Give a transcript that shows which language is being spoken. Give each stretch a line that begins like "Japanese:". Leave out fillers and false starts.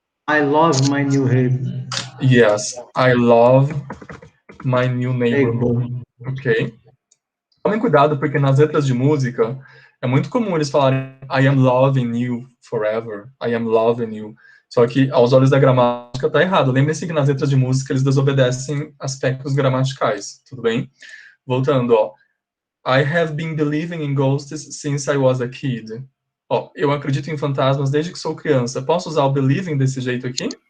English: I love my new neighborhood. Yes, I love my new neighborhood. Ok?
Portuguese: Tomem cuidado, porque nas letras de música é muito comum eles falarem
English: I am loving you forever. I am loving you.
Portuguese: Só que, aos olhos da gramática, tá errado. Lembre-se que nas letras de música eles desobedecem aspectos gramaticais. Tudo bem? Voltando, ó.
English: I have been believing in ghosts since I was a kid.
Portuguese: Ó, eu acredito em fantasmas desde que sou criança. Posso usar o believing desse jeito aqui?